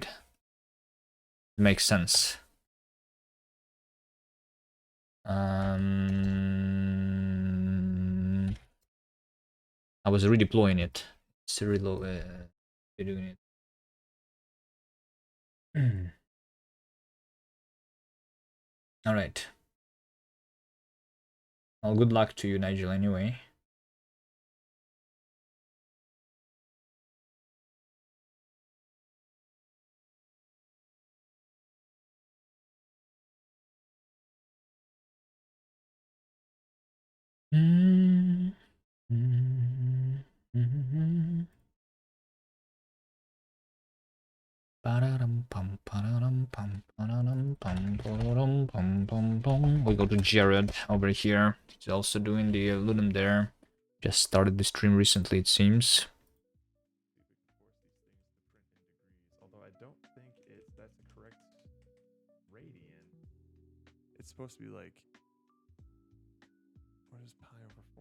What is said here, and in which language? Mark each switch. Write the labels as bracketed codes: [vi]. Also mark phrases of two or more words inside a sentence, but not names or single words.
[en] Makes sense. I was redeploying it. It's reload. Doing it. All right. Well, good luck to you, Nigel. Anyway. Mm, mm, mm, Ba-da-dum-pum, ba-da-dum-pum, ba-da-dum-pum, ba-da-dum-pum, pum, pum. We go to Jared over here. He's also doing the LudumDare. Just started the stream recently, it seems. Although I don't think that's the correct radian. It's supposed to be like, what is pi over 4?